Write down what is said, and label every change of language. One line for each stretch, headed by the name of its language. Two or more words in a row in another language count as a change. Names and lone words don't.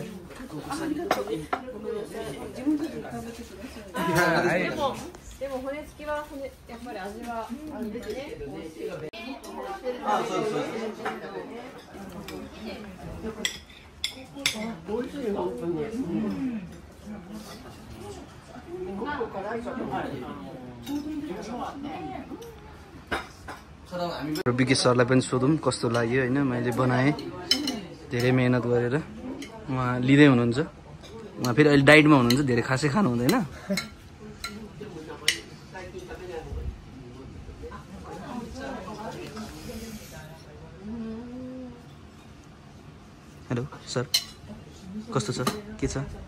Japanese: ありがとう。自分で食べてください。でも骨付きはやっぱり味はあるんですね。あ、そうそう。美味しい本当に。
Nepali: विकी सरलाई पनि सोधौँ कस्तो लाग्यो होइन मैले बनाएँ धेरै मेहनत गरेर उहाँ लिँदै हुनुहुन्छ उहाँ फेरि अहिले डाइटमा हुनुहुन्छ धेरै खासै खानु हुँदैन
English: hello sir
Nepali: कस्तो छ के छ